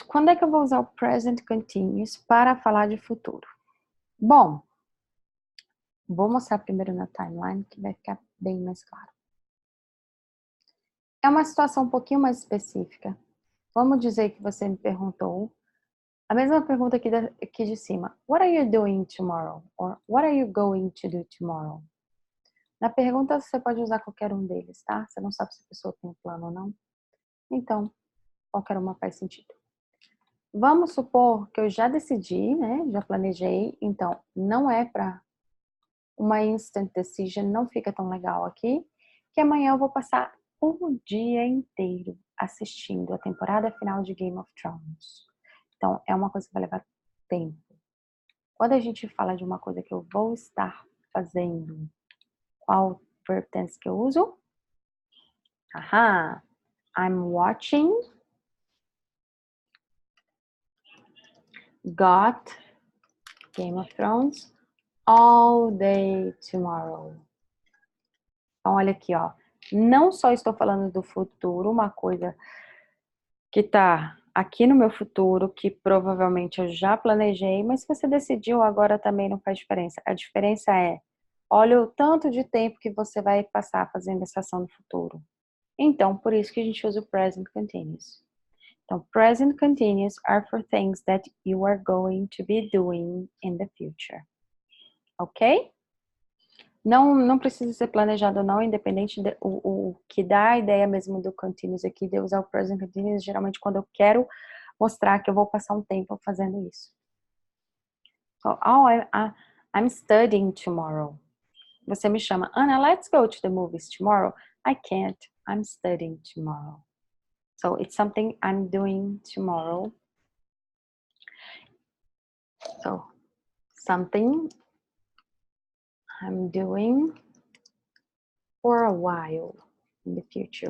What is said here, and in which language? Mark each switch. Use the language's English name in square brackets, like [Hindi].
[Portuguese] Quando é que eu vou usar o present continuous para falar de futuro? Bom, vou mostrar primeiro na timeline que vai ficar bem mais claro. É uma situação um pouquinho mais específica. Vamos dizer que você me perguntou a mesma pergunta aqui de cima. [English] What are you doing tomorrow? Or what are you going to do tomorrow? [Portuguese] Na pergunta você pode usar qualquer um deles, tá? Você não sabe se a pessoa tem um plano ou não. Então, qualquer uma faz sentido. Vamos supor que eu já decidi, né? Já planejei. Então, não é para uma instant decision, não fica tão legal aqui. Que amanhã eu vou passar o dia inteiro assistindo a temporada final de Game of Thrones. Então, é uma coisa que vai levar tempo. Quando a gente fala de uma coisa que eu vou estar fazendo, qual verb tense que eu uso? Aham. [English] I'm watching GOT, Game of Thrones, all day tomorrow. [Portuguese] Então, olha aqui, ó. Não só estou falando do futuro, uma coisa que tá aqui no meu futuro, que provavelmente eu já planejei, mas se você decidiu agora também não faz diferença. A diferença é, olha o tanto de tempo que você vai passar fazendo essa ação no futuro. Então, por isso que a gente usa o present continuous. [English] Então, present continuous are for things that you are going to be doing in the future. Ok? [Portuguese] Não precisa ser planejado não, independente o que dá a ideia mesmo do continuous aqui, de usar o present continuous, geralmente quando eu quero mostrar que eu vou passar um tempo fazendo isso. [English] So, I'm studying tomorrow. [Portuguese] Você me chama, [English] Ana, let's go to the movies tomorrow. I can't, I'm studying tomorrow. So, it's something I'm doing tomorrow. So, something I'm doing for a while in the future.